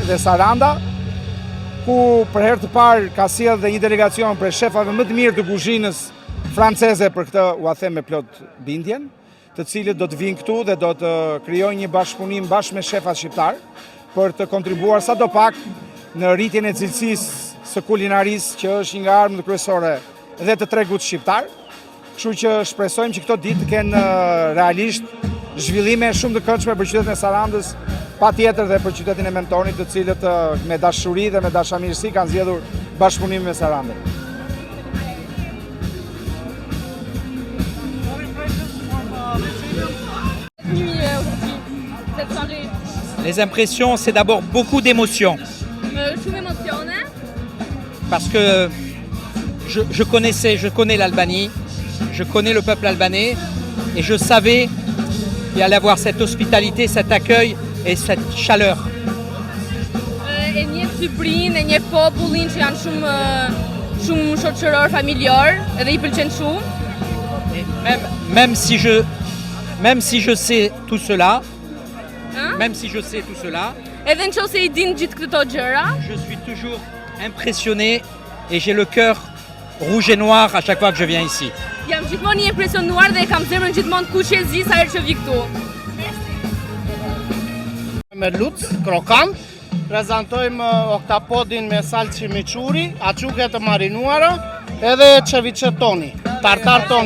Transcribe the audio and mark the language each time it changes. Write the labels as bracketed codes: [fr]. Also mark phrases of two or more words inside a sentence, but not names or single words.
[sq] dhe Saranda, ku për herë të parë ka sjellë dhe një delegacion për shefave më të mirë të kuzhinës franceze, për këtë ua them me plot bindjen, të cilët do të vinë këtu dhe do të krijojnë një bashkëpunim bashkë me shefat shqiptar për të kontribuar sadopak në rritjen e cilësisë së kulinarisë, që është një nga armët kryesore dhe të tregut shqiptar. Kështu që shpresojmë që këto ditë të kenë realisht zhvillime shumë të këndshme për qytetin e Sarandës, patjetër dhe për qytetin e Mentonit, të cilët me dashuri dhe me dashamirësi kanë zgjedhur bashkëpunimin me Sarandën. [fr] Les impressions, c'est d'abord beaucoup d'émotions. Parce que je connais l'Albanie, je connais le peuple albanais et je savais qu'il allait avoir cette hospitalité, cet accueil et cette chaleur. [sq] E njeh Shqipërinë, e njeh popullin që janë shumë shoqëror, familjar, edhe I pëlqen shumë. [fr] Même si je sais tout cela, [sq] edhe nëse I din gjithë këto gjëra, [fr] je suis toujours impressionné et j'ai le cœur rouge et noir à chaque fois que je viens ici. [sq] Jam gjithmonë I impresionuar dhe kam zemrën gjithmonë të kuqezi sa herë që vi këtu. Me lut, krokant, prezantojmë oktapodin me salë chimichurri, açuke të marinuara, edhe ceviche toni, tartar toni.